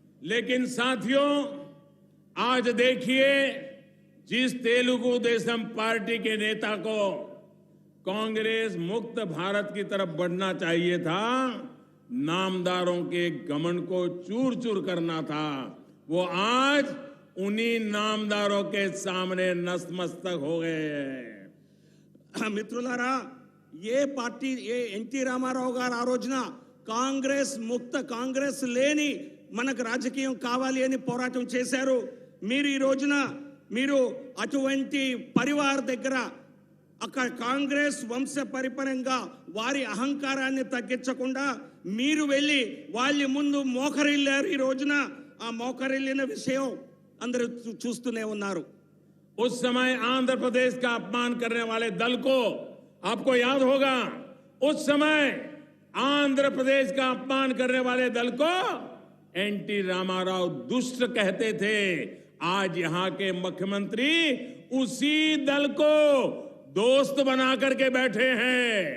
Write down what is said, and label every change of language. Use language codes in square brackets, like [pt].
[hi] लेकिन साथियों, आज देखिए, जिस तेलुगु देशम पार्टी के नेता को कांग्रेस मुक्त भारत की तरफ बढ़ना चाहिए था, नामदारों के घमंड को चूर चूर करना था, वो आज उन्हीं नामदारों के सामने नतमस्तक हो गए हैं। [te] మిత్రులారా, ఏ పార్టీ ఎన్టీ రామారావు గారు ఆ రోజున కాంగ్రెస్ లేని మనకు రాజకీయం కావాలి అని పోరాటం చేశారు. మీరు ఈ రోజున మీరు అటువంటి పరివార్ దగ్గర అక్కడ కాంగ్రెస్ వంశ పరిపరంగా వారి అహంకారాన్ని తగ్గించకుండా మీరు వెళ్ళి వాళ్ళ ముందు మోకరిల్లారు. ఈ రోజున ఆ మోకరిల్లిన విషయం అందరూ చూస్తూనే ఉన్నారు. [hi] उस समय आंध्र प्रदेश का अपमान करने वाले दल को आपको याद होगा, उस समय आंध्र प्रदेश का अपमान करने वाले दल को एनटी रामाराव दुष्ट कहते थे। आज यहां के मुख्यमंत्री उसी दल को दोस्त बना करके बैठे हैं।